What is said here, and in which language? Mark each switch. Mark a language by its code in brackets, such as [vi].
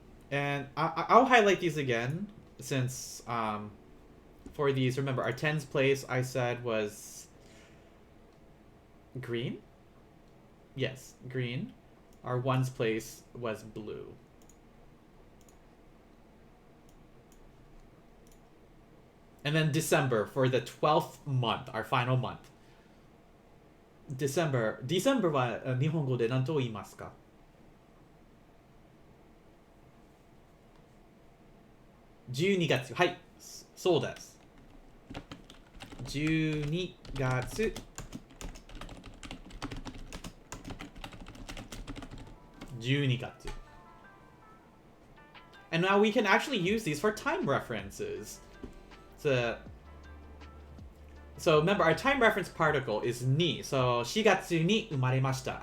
[en] And I'll highlight these again since for these, remember, our tens place I said was green? Yes, green. Our ones place was blue. And then December for the 12th month, our final month. [ja] December は日本語で何と言いますか？12月。はい、そうです。12月。 12月. [en] And now we can actually use these for time references. So remember, our time reference particle is ni. [ja] So 4月に生まれました.